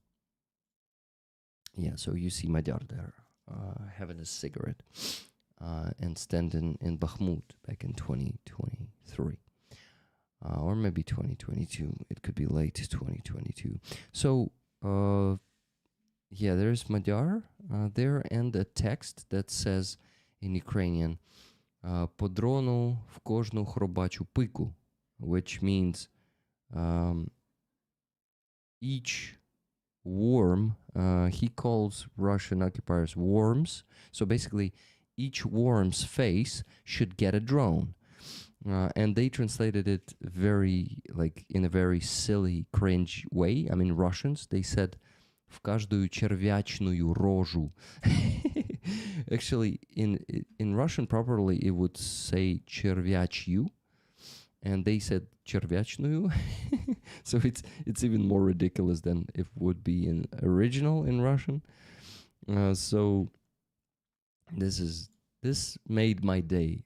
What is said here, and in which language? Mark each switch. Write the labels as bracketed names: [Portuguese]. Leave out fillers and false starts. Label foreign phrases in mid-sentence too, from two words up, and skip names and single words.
[English] Yeah, so you see Madar there, having a cigarette, and standing in Bakhmut back in 2023. Or maybe 2022. It could be late 2022. So, there's Madar there, and a text that says in Ukrainian, [Ukrainian] "По дрону в кожну хробачу пику," [English] which means each worm, he calls Russian occupiers worms. So basically, each worm's face should get a drone. And they translated it in a very silly, cringe way. I mean, Russians, they said, [Russian] в каждую червячную рожу. [English] Actually, in Russian properly, it would say червячью, and they said червячную. So it's even more ridiculous than it would be in original in Russian. So this made my day.